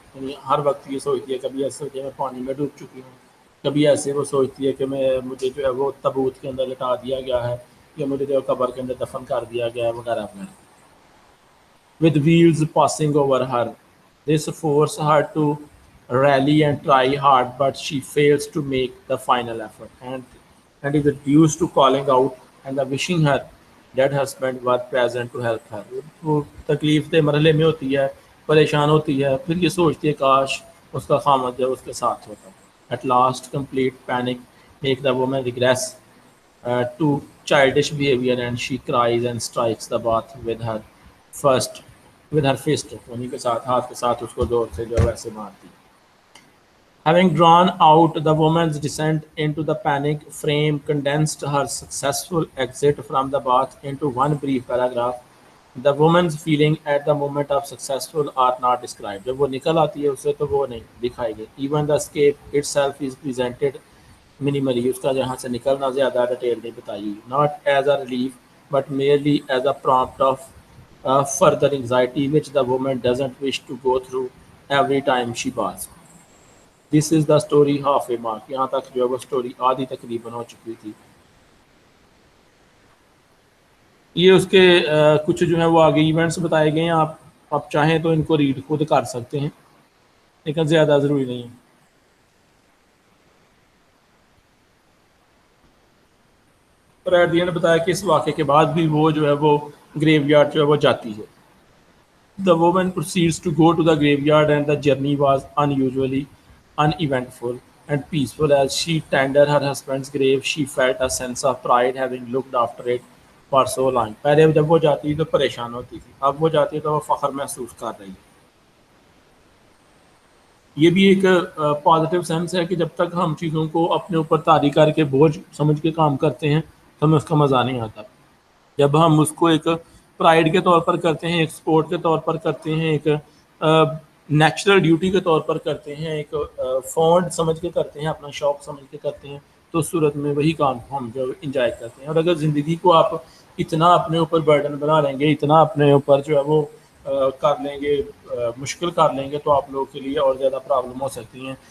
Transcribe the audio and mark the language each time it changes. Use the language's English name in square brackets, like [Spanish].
[Urdu] یعنی ہر وقت یہ سوچتی ہے, کبھی ایسے ہوتی ہے میں پانی میں ڈوب چکی ہوں, کبھی ایسے وہ سوچتی ہے کہ مجھے جو ہے وہ تابوت کے اندر لٹا دیا گیا ہے, یا مجھے جو قبر کے اندر دفن کر دیا گیا ہے وغیرہ وغیرہ. [English] With wheels passing over her, this forces her to rally and try hard, but she fails to make the final effort and is reduced to calling out and wishing her dead husband were present to help her. [Urdu] وہ تکلیف دہ مرحلے میں ہوتی ہے, پریشان ہوتی ہے, پھر یہ سوچتی ہے کاش اس کا خامد جو اس کے ساتھ ہوتا. [English] At last complete panic make the woman regress to childish behavior and she cries and strikes the bath with her fist, [Urdu] انہیں کے ساتھ ہاتھ کے ساتھ اس کو زور سے جو ویسے مارتی. [English] Having drawn out the woman's descent into the panic frame condensed her successful exit from the bath into one brief paragraph. The woman's feeling at the moment of successful are not described. [Urdu] جب وہ نکل آتی ہے اسے تو وہ نہیں دکھائی گئی. [English] Even the escape itself is presented minimally. [Urdu] اس کا جہاں سے نکلنا زیادہ ڈیٹیل نہیں بتائی. [English] Not as a relief but merely as a prompt of further anxiety which the woman doesn't wish to go through every time she baths. This is the story half a mark. [Urdu] یہاں تک جو ہے وہ story آدھی تقریباً ہو چکی تھی. یہ اس کے کچھ جو ہے وہ آگے ایونٹس بتائے گئے ہیں, آپ چاہیں تو ان کو ریڈ خود کر سکتے ہیں, لیکن زیادہ ضروری نہیں ہے. اور ایٹ دی اینڈ بتایا کہ اس واقعے کے بعد بھی وہ جو ہے وہ گریو یارڈ جو ہے وہ جاتی ہے. [English] The woman proceeds to go to the graveyard and the journey was unusually uneventful and peaceful. As she tended her husband's grave, she felt a sense of pride having looked after it for so long. [Urdu] پہلے جب وہ جاتی تو پریشان ہوتی تھی, اب وہ جاتی تو وہ فخر محسوس کر رہی ہے. یہ بھی ایک پازیٹیو سینس ہے کہ جب تک ہم چیزوں کو اپنے اوپر طاری کر کے بوجھ سمجھ کے کام کرتے ہیں تو ہمیں اس کا مزہ نہیں آتا. جب ہم اس کو ایک پرائڈ کے طور پر کرتے ہیں، ایک سپورٹ کے طور پر کرتے ہیں، ایک نیچرل ڈیوٹی کے طور پر کرتے ہیں، ایک فونڈ سمجھ کے کرتے ہیں، اپنا شوق سمجھ کے کرتے ہیں، تو اس صورت میں وہی کام کو ہم جو انجوائے کرتے ہیں. اور اگر زندگی کو آپ اتنا اپنے اوپر برڈن بنا لیں گے، اتنا اپنے اوپر جو ہے وہ کر لیں گے، مشکل کر لیں گے، تو آپ لوگوں کے لیے اور زیادہ پرابلم ہو سکتی ہیں.